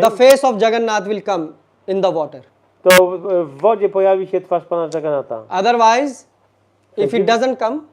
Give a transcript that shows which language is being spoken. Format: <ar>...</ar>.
<en>the face of Jagannath will come in the water.</en> <pl>to w wodzie pojawi się twarz Pana Jagannatha.</pl> <en>Otherwise, if it doesn't come,</en>